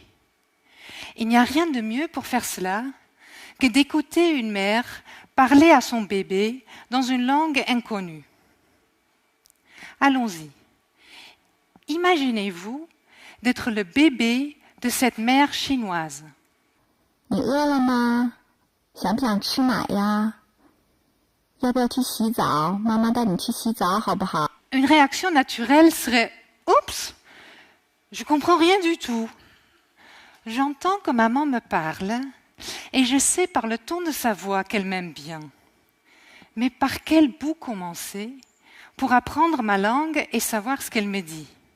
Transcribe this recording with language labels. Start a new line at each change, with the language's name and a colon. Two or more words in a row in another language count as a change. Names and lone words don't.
French: Il n'y a rien de mieux pour faire cela que d'écouter une mère parler à son bébé dans une langue inconnue. Allons-y. Imaginez-vous d'être le bébé de cette mère chinoise.
Chinese: 你饿了吗？想不想吃奶呀？要不要去洗澡？妈妈带你去洗澡好不好？
French: Une réaction naturelle serait « Oups, je comprends rien du tout ». J'entends que maman me parle et je sais par le ton de sa voix qu'elle m'aime bien. Mais par quel bout commencer pour apprendre ma langue et savoir ce qu'elle me dit?